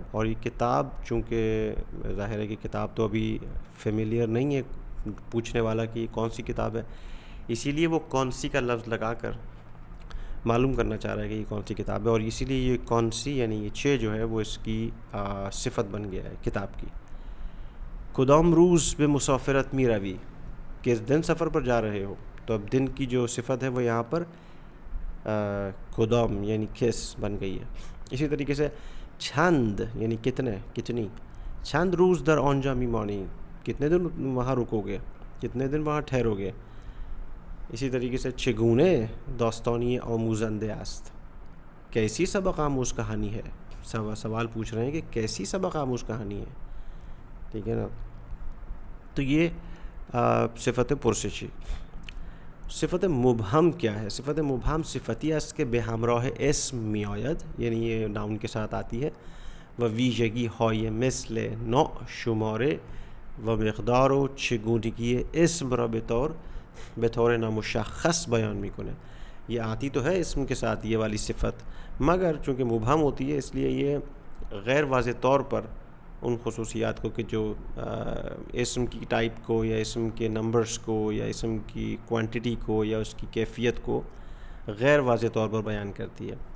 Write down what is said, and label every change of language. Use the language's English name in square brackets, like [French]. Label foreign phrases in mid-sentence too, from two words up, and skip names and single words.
[Urdu] اور یہ کتاب چونکہ ظاہر ہے کہ کتاب تو ابھی فیملیئر نہیں ہے پوچھنے والا کہ یہ کون سی کتاب ہے، اسی لیے وہ کون سی کا لفظ لگا کر معلوم کرنا چاہ رہا ہے کہ یہ کون سی کتاب ہے. اور اسی لیے یہ کون سی یعنی یہ چھ جو ہے وہ اس کی صفت بن گیا ہے کتاب کی. [Persian] کدام روز به مسافرت می روی، [Urdu] کس دن سفر پر جا رہے ہو. تو اب دن کی جو صفت ہے وہ یہاں پر کدام یعنی کس بن گئی ہے. اسی طریقے سے چند یعنی کتنے، کتنی. [Persian] چند روز در آنجا می مانی، [Urdu] کتنے دن وہاں رکو گے، کتنے دن وہاں ٹھہرو گے. اسی طریقے سے [Persian] چگونے داستانی آموزنده است، [Urdu] کیسی سبق آموز کہانی ہے. سوال پوچھ رہے ہیں کہ کیسی سبق آموز کہانی ہے. ٹھیک ہے نا. تو یہ [Persian] صفت پرسشی. [Urdu] صفت مبهم کیا ہے؟ [Persian] صفت مبهم صفتی است که به همراه اسم می آید، [Urdu] یعنی یہ ناؤن کے ساتھ آتی ہے، [Persian] و ویژگی های مثل نوع، شماره و مقدار و چگونگی اسم را به طور نامشخص بیان میکنه. [Urdu] یہ آتی تو ہے اسم کے ساتھ یہ والی صفت، مگر چونکہ مبہم ہوتی ہے اس لیے یہ غیر واضح طور پر ان خصوصیات کو کہ جو اسم کی ٹائپ کو یا اسم کے نمبرز کو یا اسم کی کوانٹٹی کو یا اس کی کیفیت کو غیر واضح طور پر بیان کرتی ہے.